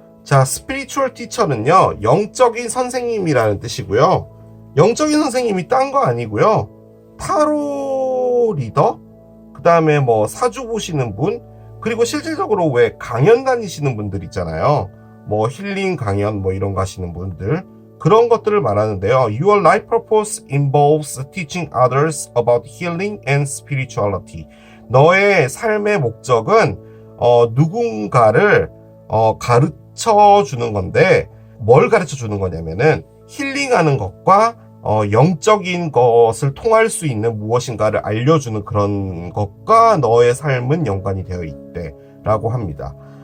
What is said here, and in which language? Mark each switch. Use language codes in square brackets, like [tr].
[ko] 자, 스피리추얼 티처는요, 영적인 선생님이라는 뜻이고요. 영적인 선생님이 딴 거 아니고요, 타로 리더, 그 다음에 뭐 사주 보시는 분, 그리고 실질적으로 왜 강연 다니시는 분들 있잖아요. 뭐 힐링 강연 뭐 이런 거 하시는 분들, 그런 것들을 말하는데요. [en] Your life purpose involves teaching others about healing and spirituality. [ko] 너의 삶의 목적은 누군가를 가르쳐 주는 건데, 뭘 가르쳐 주는 거냐면은 힐링하는 것과 영적인 것을 통할 수 있는 무엇인가를 알려주는 그런 것과 너의 삶은 연관이 되어 있대 라고 합니다.